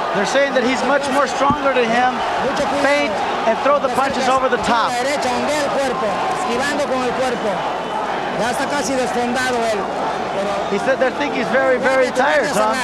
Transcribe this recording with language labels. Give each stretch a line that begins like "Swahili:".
English: They're saying that he's much more stronger than him.
Spanish: Mucho cuidado.
English: Feint and throw the punches over the top.
Spanish: La derecha, ondea el cuerpo, esquivando con el cuerpo. Ya está casi desfondado él.
English: He said they think he's very, very tired, Tom.